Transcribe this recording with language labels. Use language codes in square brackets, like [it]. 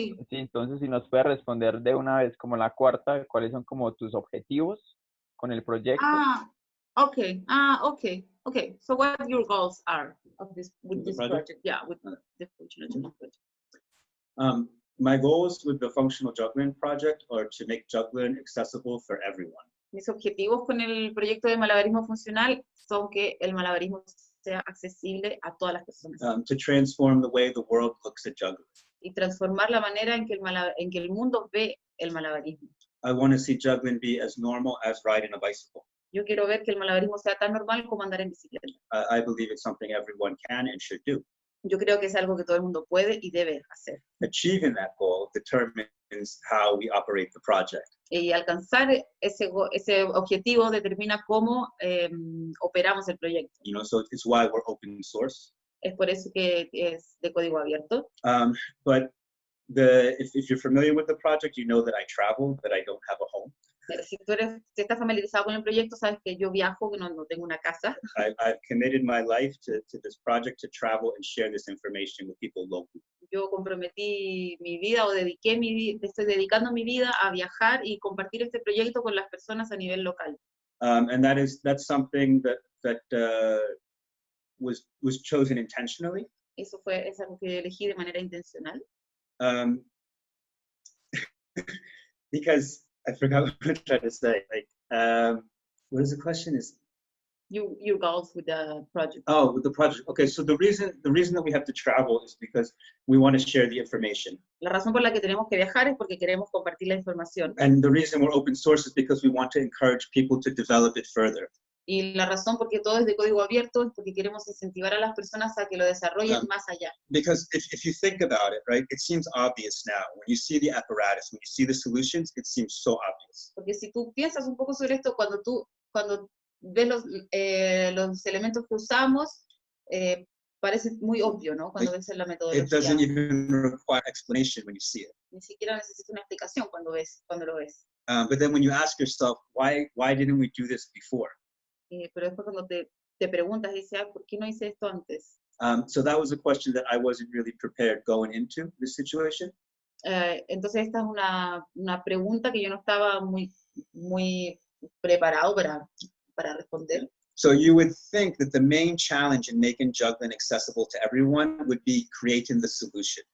[es] Entonces, si nos puede responder de una vez como la cuarta, ¿cuáles son como tus objetivos con el proyecto? [en] Okay. Okay. So what your goals are with this project? Yeah, with the functional juggling project. My goals with the functional juggling project are to make juggling accessible for everyone. [es] Mis objetivos con el proyecto de malabarismo funcional son que el malabarismo sea accesible a todas las personas. [en] To transform the way the world looks at juggling. [es] Y transformar la manera en que el mundo ve el malabarismo. [en] I want to see juggling be as normal as riding a bicycle. [es] Yo quiero ver que el malabarismo sea tan normal como andar en bicicleta. [en] I believe it's something everyone can and should do. [es] Yo creo que es algo que todo el mundo puede y debe hacer. [en] Achieving that goal determines how we operate the project. [es] Y alcanzar ese objetivo determina cómo operamos el proyecto. [en] You know, so it's why we're open source. [es] Es por eso que es de código abierto. [en] But if you're familiar with the project, you know that I travel, that I don't have a home. [es] Si estás familiarizado con el proyecto, sabes que yo viajo, que no tengo una casa. [en] I've committed my life to this project to travel and share this information with people locally. [es] Yo comprometí mi vida o estoy dedicando mi vida a viajar y compartir este proyecto con las personas a nivel local. [en] And that's something that was chosen intentionally. [es] Es algo que elegí de manera intencional. [en] Because I forgot what I was trying to say. Like, what is the question? Is your goals with the project? Oh, with the project. Okay, so the reason that we have to travel is because we want to share the information. [es] La razón por la que tenemos que viajar es porque queremos compartir la información. [en] And the reason we're open source is because we want to encourage people to develop it further. [es] Y la razón por qué todo es de código abierto es porque queremos incentivar a las personas a que lo desarrollen más allá. [en] Because if you think about it, right, it seems obvious now. When you see the apparatus, when you see the solutions, it seems so obvious. [es] Porque si tú piensas un poco sobre esto, cuando ves los elementos que usamos, parece muy obvio, ¿no? Cuando ves la metodología. [en] It doesn't even require explanation when you see it. [es] Ni siquiera necesita una explicación cuando lo ves. [en] But then when you ask yourself, why didn't we do this before? [es] Pero después cuando te preguntas, dices, ¿por qué no hice esto antes? [en] So that was a question that I wasn't really prepared going into this situation. [es] Entonces esta es una pregunta que yo no estaba muy preparado para responder. [en] So you would think that the main challenge in making juggling accessible to everyone would be creating the solution.